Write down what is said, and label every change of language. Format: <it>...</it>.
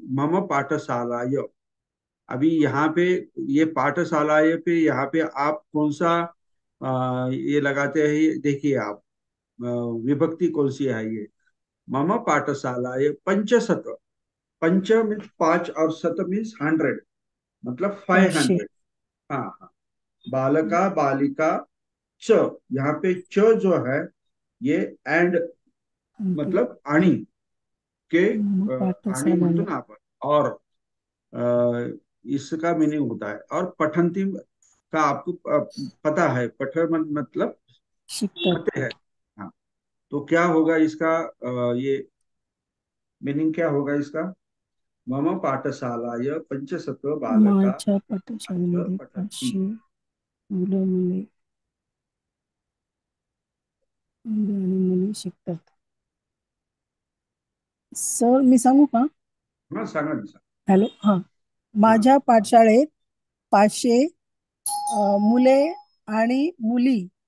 <pi>मम पाठशाला यो,</pi> <hi>अभी यहाँ पे ये पाठशाला पे, यहाँ पे आप कौन सा ये लगाते हैं, ये देखिए आप, आ, विभक्ति कौन सी है ये।</hi> <pi>मम पाठशाला ये पंचशत,</pi> <hi>पंच मीन्स 5 और शत मीन्स 100, मतलब 500. 500। हाँ हाँ, बालका बालिका च, यहाँ पे च जो है ये एंड, मतलब आणि के,</hi> <mr>आणि म्हणतो</mr> <pi>पाठशाला</pi> <mr>ना आपण,</mr> <hi>और इसका मीनिंग होता है। और पठंती का आपको पता है, मतलब</hi> <mr>शिकतात.</mr> <hi>पढ़ते हैं। हाँ, तो क्या होगा इसका, ये मीनिंग क्या होगा इसका?</hi> <pi>मम पाठशालाय पंचशत बालका</pi> <mr>माझ्या पाठशाळेमध्ये</mr> <pi>पठंती।</pi> <mr>500 मुलं मुले मुलं आणि मुली शिकतात. सर मी सांगू का? हाँ, सांगा ना, सांगा। हॅलो. हा,</mr> <hi>हाँ</hi> <mr>माझ्या पाठशाळेत 500 मुले आणि मुली.</mr>